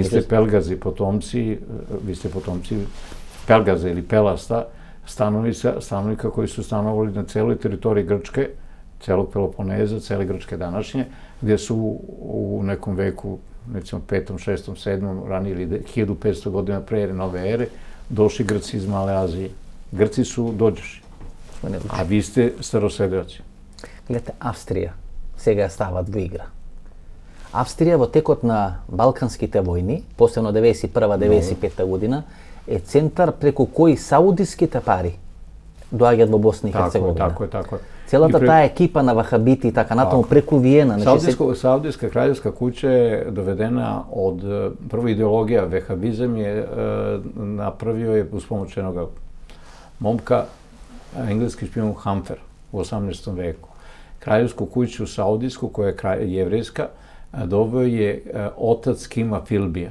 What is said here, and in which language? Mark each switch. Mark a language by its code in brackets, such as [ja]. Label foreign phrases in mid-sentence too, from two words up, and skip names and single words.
[sr] Vi ste pelgazi, potomci pelgaza ili pelasta, stanovnika koji su stanovali na celoj teritoriji Grčke, celog Peloponeza, cele Grčke današnje, gdje su u nekom veku, recimo 5., 6., 7., ranije ili 1500 godina pre nove ere, došli Grci iz Male Azije. Grci su dođoši, a vi ste starosedeoci. Gledajte, [mk] Австрия сега стават во игра. Австрија во текот на Балканските војни, посебно 91-95 година, е центар преку кој саудиските пари доаѓаат во Босна и Херцеговина. [sr] Tako je. [mk] Целата таа екипа на вахабити и така натаму преку Виена. [sr] Saudijska kraljevska kuća je dovedena od, prva ideologija, vehabizam je napravio je uz pomoć jednog momka, engleski špijun Hamfer u 18. veku. Kraljevsku kuću saudijsku, koja je jevrejska, doveo je otac Kima Philbija.